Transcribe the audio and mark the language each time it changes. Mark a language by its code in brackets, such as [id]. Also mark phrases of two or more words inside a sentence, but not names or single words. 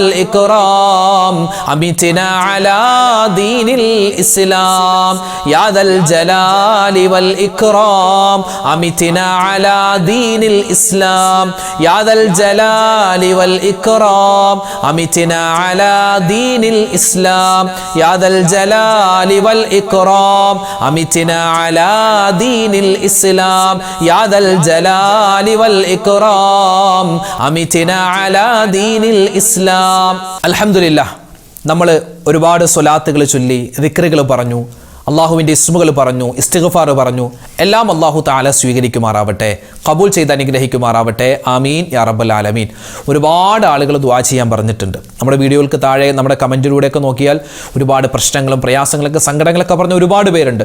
[ar] والإكرام أمتنا على دين الإسلام يا ذا الجلال والإكرام أمتنا على دين الإسلام يا ذا الجلال والإكرام أمتنا على دين الإسلام يا ذا الجلال والإكرام أمتنا على دين الإسلام يا ذا الجلال والإكرام أمتنا على دين الإسلام الحمد لله [ml] നമ്മൾ ഒരുപാട് സ്വലാത്തുകൾ ചൊല്ലി ദിക്റുകൾ പറഞ്ഞു, അള്ളാഹുവിൻ്റെ ഇസ്മുകൾ പറഞ്ഞു, ഇസ്തിഗ്ഫാർ പറഞ്ഞു. എല്ലാം [ar] الله تعالى [ml] സ്വീകരിക്കുമാറാവട്ടെ, കബൂൽ ചെയ്ത് അനുഗ്രഹിക്കുമാറാവട്ടെ. [ar] آمين يا رب العالمين. [ml] ഒരുപാട് ആളുകൾ ദുആ ചെയ്യാൻ പറഞ്ഞിട്ടുണ്ട്. നമ്മുടെ വീഡിയോകൾക്ക് താഴെ നമ്മുടെ കമൻറ്റിലൂടെയൊക്കെ നോക്കിയാൽ ഒരുപാട് പ്രശ്നങ്ങളും പ്രയാസങ്ങളൊക്കെ സങ്കടങ്ങളൊക്കെ പറഞ്ഞ ഒരുപാട് പേരുണ്ട്.